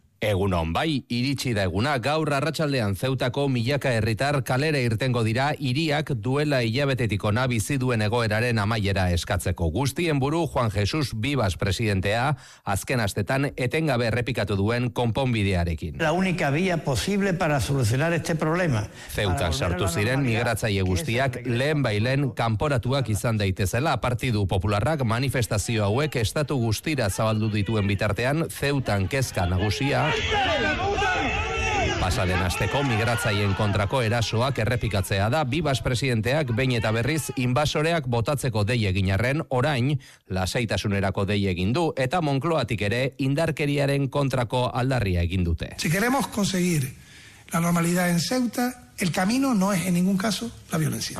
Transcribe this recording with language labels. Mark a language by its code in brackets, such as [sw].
[eu] Egunon, bai, iritsi da eguna, gaur arratsaldean Zeutako milaka herritar kalera irtengo dira hiriak duela hilabetetik ona bizi duen egoeraren amaiera eskatzeko. Guztien buru Juan Jesus Vivas presidentea azken astetan etengabe errepikatu duen konponbidearekin. [es] La única vía posible para solucionar este problema. [eu] Zeuta sartu ziren migratzaile guztiak lehen bailen kanporatuak izan daitezela. Partidu Popularrak manifestazio hauek estatu guztira zabaldu dituen bitartean Zeutan kezka nagusia pasaden asteko migratzaileen kontrako erasoak errepikatzea da. Vivas presidenteak behin eta berriz inbasoreak botatzeko dei egin arren, orain lasaitasunerako dei egin du eta Moncloatik ere indarkeriaren kontrako aldarria egin dute. [es] Si queremos conseguir la normalidad en Ceuta, el camino no es en ningún caso la violencia.